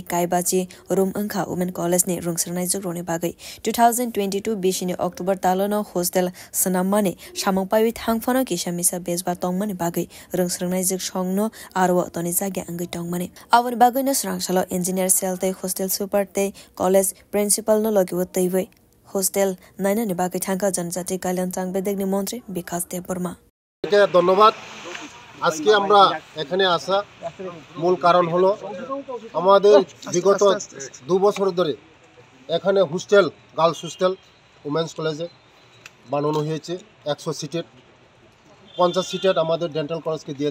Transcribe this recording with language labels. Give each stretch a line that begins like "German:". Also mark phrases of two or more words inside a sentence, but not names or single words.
Kok Borok: kaibachi room angkha Women College ni rungsrangnai juk roni bagi 2022 bisini October talono hostel snamane samangpai thangphano kisamisa bezba tongmani bagi rungsrangnai juk songno arwa toni jagya angai tongmani Awani bagay na srangsalo
English: engineer cell
Kok Borok: te
English: hostel super
Kok Borok: te college principal no logiwo teiwe hostel naina ni bagay thangka janjati kalyan tangbedek ni মন্ত্রী বিকাশ দেববর্মা
Bangla: ধন্যবাদ আজকে আমরা এখানে আসা মূল কারণ হলো আমাদের বিগত 2 বছর ধরে এখানে
English: hostel girls hostel women's college
Bangla: বানানো হয়েছে 100 সিটের 50 সিটের আমাদের
English: dental college
Bangla: দিয়ে